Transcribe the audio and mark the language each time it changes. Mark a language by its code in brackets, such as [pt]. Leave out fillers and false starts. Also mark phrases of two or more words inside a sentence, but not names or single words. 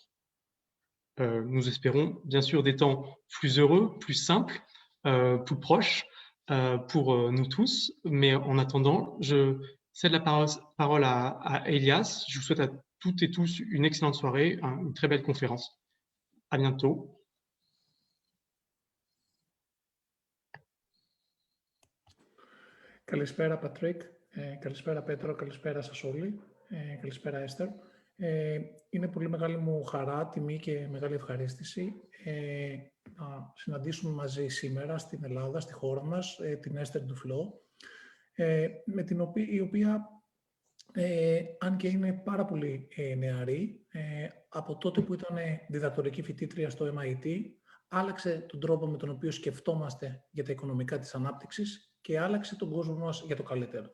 [fr] Nous espérons bien sûr des temps plus heureux, plus simples, plus proches pour nous tous, mais en attendant, je cède la parole à Elias. Je vous souhaite à toutes et tous une excellente soirée, une très belle conférence. À bientôt. [el] Καλησπέρα Πατρίκ, καλησπέρα Πέτρο, καλησπέρα σας όλοι, καλησπέρα Έστερ. Είναι πολύ μεγάλη μου χαρά, τιμή και μεγάλη ευχαρίστηση να συναντήσουμε μαζί σήμερα στην Ελλάδα, στη χώρα μας, την Έστερ Ντουφλό, με η οποία, αν και είναι πάρα πολύ νεαρή, από τότε που ήταν διδακτορική φοιτήτρια στο MIT, άλλαξε τον τρόπο με τον οποίο σκεφτόμαστε για τα οικονομικά της ανάπτυξης και άλλαξε τον κόσμο μας για το καλύτερο.